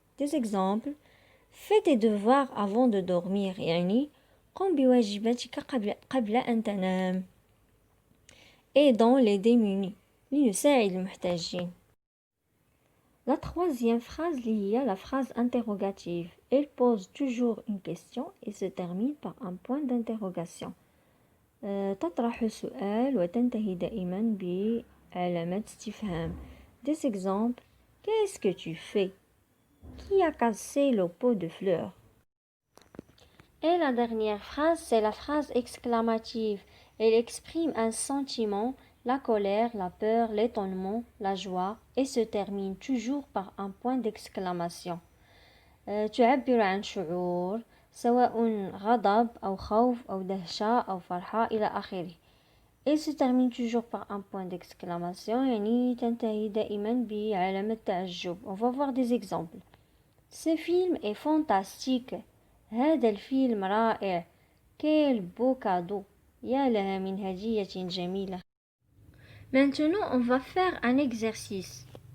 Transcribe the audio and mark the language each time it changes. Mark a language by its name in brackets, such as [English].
[French] Des exemples: fais tes devoirs avant de dormir، [Arabic] يعني قم بواجباتك قبل أن تنام. [French] Aidons les démunis، [Arabic] لنساعد المحتاجين. [French] La troisième phrase هي la phrase interrogative. Elle pose toujours une question et se termine par un point d'interrogation. [Arabic] تطرح سؤال وتنتهي دائما بعلامة استفهام. [French] Des exemples: qu'est-ce que tu fais? Qui a cassé le pot de fleurs? Et la dernière phrase, c'est la phrase exclamative. Elle exprime un sentiment, la colère, la peur, l'étonnement, la joie, et se termine toujours par un point d'exclamation. [Arabic] تعبر عن شعور سواء غضب أو خوف أو دهشة أو فرحة إلى آخره. [French] Elle se termine toujours par un point d'exclamation، [Arabic] يعني تنتهي دائما بعلامة تعجب. [French] On va voir des exemples. Ce film est fantastique. [Arabic] هذا الفيلم رائع. [French] Quel beau cadeau. [Arabic] يا لها من هدية جميلة. [French] Maintenant, on va faire un exercice.